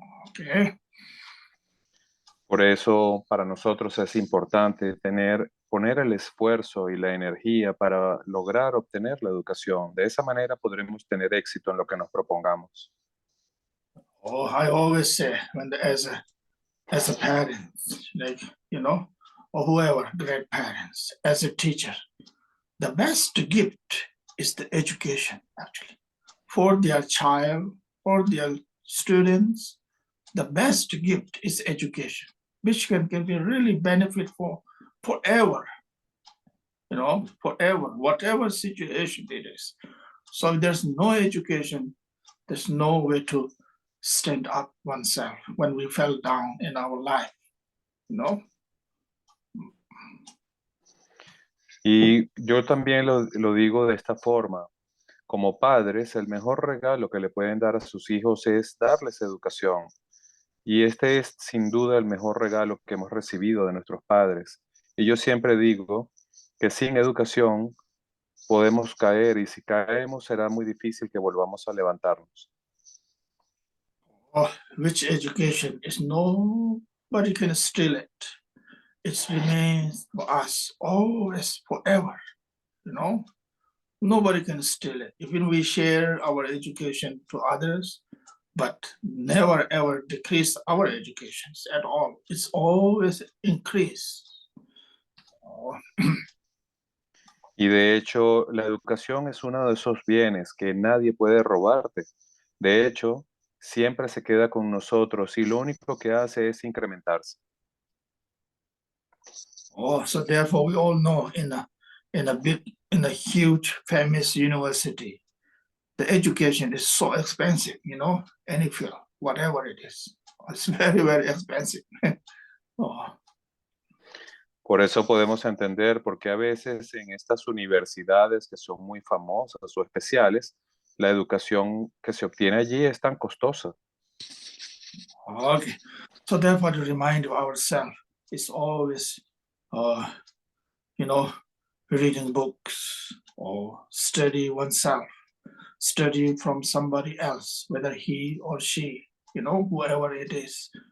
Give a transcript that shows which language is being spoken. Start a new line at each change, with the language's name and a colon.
Spanish: Okay. Por eso, para nosotros es importante poner el esfuerzo y la energía para lograr obtener la educación. De esa manera podremos tener éxito en lo que nos propongamos.
English: Oh, I always say as a parent, like, or whoever, great parents, as a teacher, the best gift is the education, actually, for their child, for their students. The best gift is education, which can be really benefit for forever, forever, whatever situation it is. So if there's no education, there's no way to stand up oneself when we fell down in our life,
Spanish: Y yo también lo digo de esta forma. Como padres, el mejor regalo que le pueden dar a sus hijos es darles educación. Y este es sin duda el mejor regalo que hemos recibido de nuestros padres. Y yo siempre digo que sin educación podemos caer y si caemos será muy difícil que volvamos a levantarnos.
English: Which education is nobody can steal it. It remains for us always forever, Nobody can steal it. Even we share our education to others, but never ever decrease our educations at all. It's always increase.
Spanish: Y de hecho, la educación es uno de esos bienes que nadie puede robarte. De hecho, siempre se queda con nosotros y lo único que hace es incrementarse.
English: So therefore we all know in a huge famous university, the education is so expensive, any field, whatever it is. It's very, very expensive.
Spanish: Por eso podemos entender por qué a veces en estas universidades que son muy famosas o especiales, la educación que se obtiene allí es tan costosa.
English: Okay, so therefore to remind ourselves, it's always, reading books or study oneself, study from somebody else, whether he or she, whoever it is.